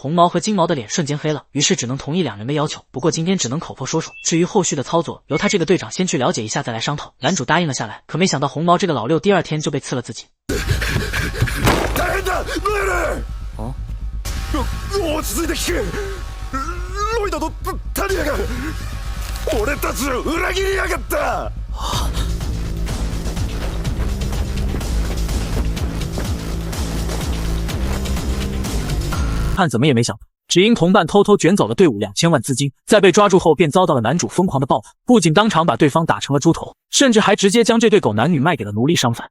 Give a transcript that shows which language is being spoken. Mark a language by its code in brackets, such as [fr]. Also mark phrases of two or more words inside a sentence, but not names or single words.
[zh] 红毛和金毛的脸瞬间黑了，于是只能同意两人的要求，不过今天只能口头说说，至于后续的操作，由他这个队长先去了解一下再来商讨。男主答应了下来，可没想到红毛这个老六第2天就被刺了自己。 [ja] 哦，落ち着いて聞け。ロイドとタリアが俺たちを裏切りやがった。 [zh] 看怎么也没想到，只因同伴偷偷卷走了队伍2000万资金，在被抓住后便遭到了男主疯狂的报复，不仅当场把对方打成了猪头，甚至还直接将这对狗男女卖给了奴隶商贩。